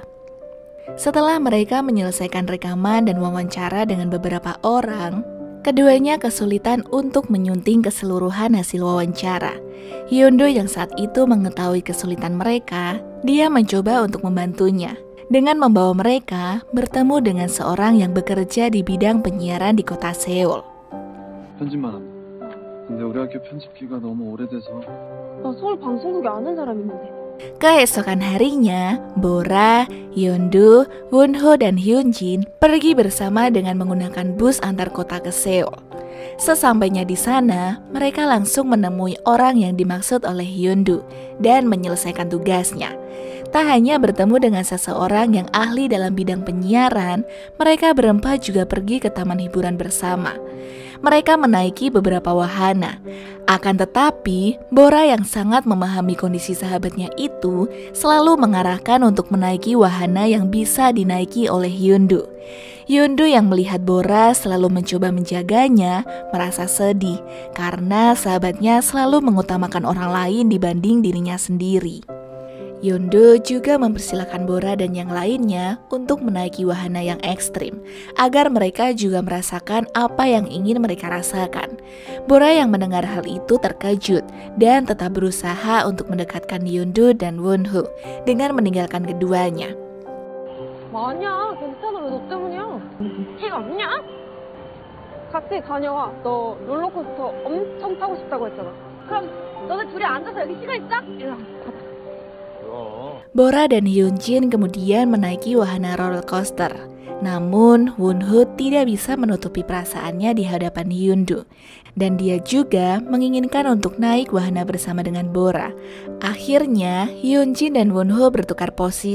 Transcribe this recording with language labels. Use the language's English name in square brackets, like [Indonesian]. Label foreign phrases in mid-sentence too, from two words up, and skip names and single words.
[Indonesian] Setelah mereka menyelesaikan rekaman dan wawancara dengan beberapa orang, keduanya kesulitan untuk menyunting keseluruhan hasil wawancara. Hyun-do yang saat itu mengetahui kesulitan mereka, dia mencoba untuk membantunya dengan membawa mereka bertemu dengan seorang yang bekerja di bidang penyiaran di kota Seoul. [Korean] 편집만 합니다. 근데 우리 학교 편집기가 너무 오래돼서 나 서울 방송국에 아는 사람 있는데. [Indonesian] Keesokan harinya, Bora, Hyun-do, Won-ho, dan Hyunjin pergi bersama dengan menggunakan bus antar kota ke Seoul. Sesampainya di sana, mereka langsung menemui orang yang dimaksud oleh Hyun-do dan menyelesaikan tugasnya. Tak hanya bertemu dengan seseorang yang ahli dalam bidang penyiaran, mereka berempat juga pergi ke taman hiburan bersama. Mereka menaiki beberapa wahana. Akan tetapi, Bora yang sangat memahami kondisi sahabatnya itu selalu mengarahkan untuk menaiki wahana yang bisa dinaiki oleh Hyun-do. Hyun-do yang melihat Bora selalu mencoba menjaganya merasa sedih karena sahabatnya selalu mengutamakan orang lain dibanding dirinya sendiri. Hyun-do juga mempersilahkan Bora dan yang lainnya untuk menaiki wahana yang ekstrim, agar mereka juga merasakan apa yang ingin mereka rasakan. Bora yang mendengar hal itu terkejut dan tetap berusaha untuk mendekatkan Hyun-do dan Won-ho dengan meninggalkan keduanya. [Korean] 아니야, 괜찮아. 왜 너 때문이야? 해가 없냐? 같이 다녀와. 너 롤러코스터 엄청 타고 싶다고 했잖아. 그럼 너네 둘이 앉아서 여기 시간 있어? 일로 와. 가자. [Indonesian] Bora dan Hyunjin kemudian menaiki wahana [English] roller coaster. [Indonesian] Namun, Won-ho tidak bisa menutupi perasaannya di hadapan Hyun-do. Dan dia juga menginginkan untuk naik wahana bersama dengan Bora. Akhirnya, Hyunjin dan Won-ho bertukar posisi.